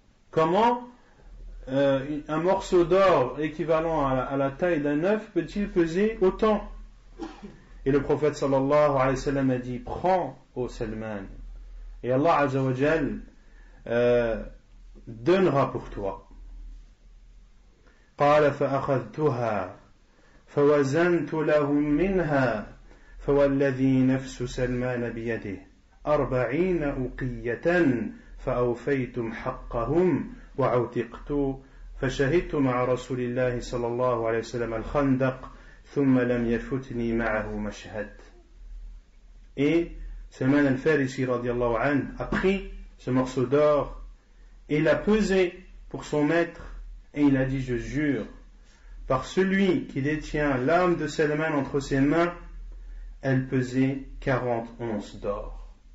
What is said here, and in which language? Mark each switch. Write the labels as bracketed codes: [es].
[fr] Comment un morceau d'or équivalent à la taille d'un œuf peut-il peser autant? Et le prophète sallallahu alayhi wa sallam a dit prends ô Salman et Allah azza wa jal donnera pour toi. [ar] قال فأخذتها فوزنت لهم منها فوالذي نفس سلمان بيده 40 أوقية فأوفيتم حقهم وعتقت فشهدت مع رسول الله صلى الله عليه وسلم الخندق ثم لم يفتني معه مشهد. [fr] Et Salman al-Farisi radiallahu anhu a pris ce morceau d'or et l'a pesé pour son maître et il a dit je jure par celui qui détient l'âme de Salman entre ses mains, elle pesait 40 onces d'or.